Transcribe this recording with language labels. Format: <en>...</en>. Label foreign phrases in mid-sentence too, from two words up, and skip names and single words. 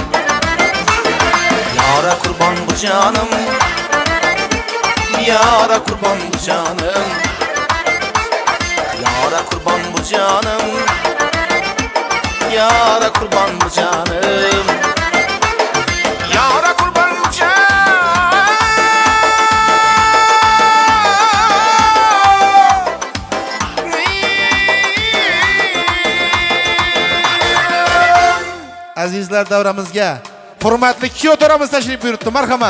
<tr>Yara kurban bu canım, yara kurban bu canım. Yara kurban bu canım, yara kurban bu canım. Yara kurban bu canım.</tr> <uz>Azizlar davramizga hurmatli kuyov to'ramiz tashrif buyurdi. Marhamat.</uz>